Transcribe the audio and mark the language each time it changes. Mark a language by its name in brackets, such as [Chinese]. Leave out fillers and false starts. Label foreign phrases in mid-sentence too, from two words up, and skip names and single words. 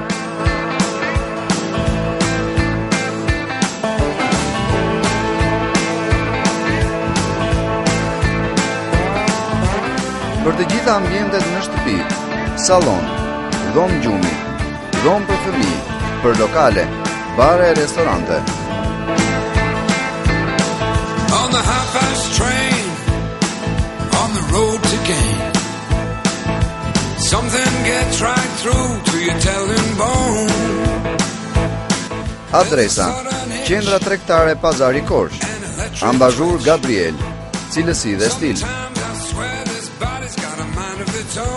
[Albanian] Për të gjitha ambientet në shtëpi, sallon, dhomë gjumi, dhomë për fëmijë, për lokale, bare e restorante. [English] On the half-fast train, on the road to gain, something gets right through to your telling bone. [Albanian] Adresa: Qendra Tregtare Pazari Korç. Ambazhur Gabriel, cilësi dhe stil.